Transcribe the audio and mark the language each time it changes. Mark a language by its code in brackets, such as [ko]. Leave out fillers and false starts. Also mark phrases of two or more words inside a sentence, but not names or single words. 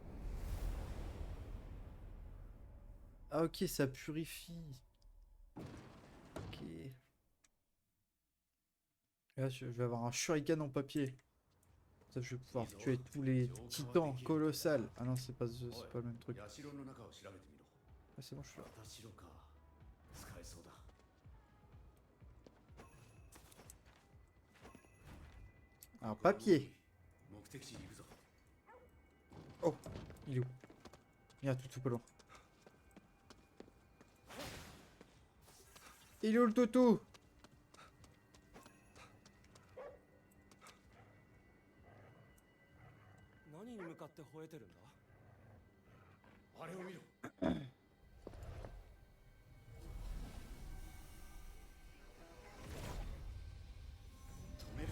[fr] Ah ok, ça purifie. Ok. Et là, je vais avoir un shuriken en papier. Ça, je vais pouvoir tuer tous les titans colossales. Ah non, c'est pas le même truc. [ja] 社の中を調べてみろ。 [fr] Ah, c'est bon, je suis là. [ja] また城か。使えそうだ。 [fr] Alors, papier. [ja] 目的地に行くぞ。 [fr] Oh, il est où? Merde, tout pas loin. Il est où le toutou? [ja] 何に向かって吠えてるんだ。あれを見ろ。止めるぞ。